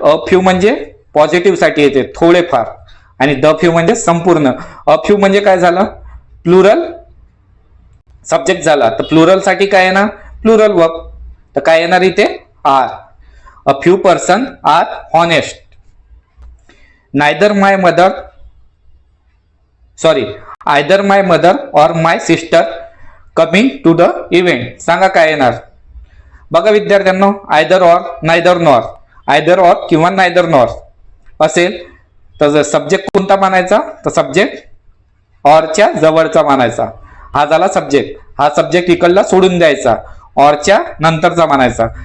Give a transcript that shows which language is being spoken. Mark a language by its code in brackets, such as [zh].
[mr] A few म्हणजे positive साठी येते, थोडेफार, आणि द फ्यू म्हणजे संपूर्ण। अ फ्यू म्हणजे काय झालं, प्लुरल सब्जेक्ट झाला, तर प्लुरल साठी काय येणार, प्लुरल वर्ब, तर काय येणार इथे, R. [en] A few person are honest. Neither my mother, sorry, either my mother or my sister coming to the event. [mr] सांगा काय येणार? बघा विद्यार्थ्यांनो, either or, neither nor, either or किंवा नायदर नॉर असेल तर सब्जेक्ट कोणता मानायचा, तर सब्जेक्ट ऑरच्या जवळचा मानायचा, हा झाला सब्जेक्ट। हा सब्जेक्ट इकडला सोडून द्यायचा, ऑरच्या नंतरचा मानायचा।